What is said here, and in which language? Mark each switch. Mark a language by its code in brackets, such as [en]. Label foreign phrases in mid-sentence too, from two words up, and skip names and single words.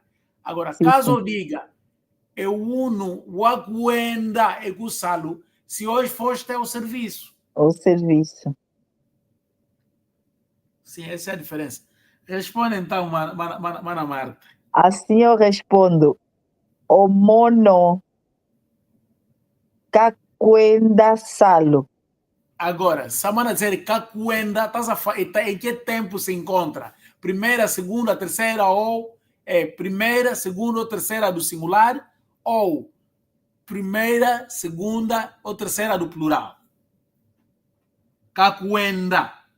[pt] Agora, caso eu diga é [kmb] o wakwenda kusalu, [pt] se hoje foste ao serviço. Ao serviço. Sim, essa é a diferença. Responde então, Mana Marta. Assim eu respondo. [kmb] O mono kakwenda salo. [pt] Agora, se a mana dizer kakwenda, em que tempo se encontra? Primeira, segunda, terceira ou primeira, segunda ou terceira do singular ou primeira, segunda ou terceira do plural? Kakwenda.